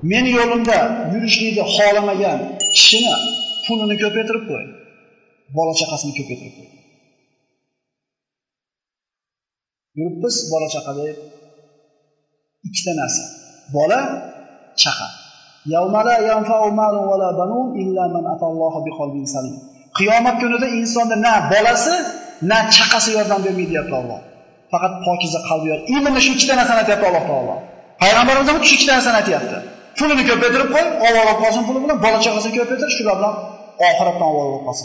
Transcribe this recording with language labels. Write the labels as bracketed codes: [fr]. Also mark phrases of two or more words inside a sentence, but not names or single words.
[uz] meni yo'limda yurishlikni xohlamagan kishini pulini ko'paytirib qo'y. Bola chaqasini ko'paytirib qo'y. Yuribmiz bola chaqa deb ikkita narsa. Bola, chaqa. [ar] يوم لا ينفع مال ولا بنون إلا من أتى الله بقلب سليم. [uz] Qiyomat kunida insonda na bolasi, na chaqasi yordam bermaydi deyapti Alloh. Faqat pokiza qalbi yor. Imonni shu ikkita narsani aytayapti Alloh taolo. Payg'ambarimiz ham shu ikkita narsani aytayapti. Pulini ko'paytirib qo'y, avvalroq qolsin puli bilan, bola chaqasini ko'paytir, shular bilan oxiratdan avvalroq qolsin.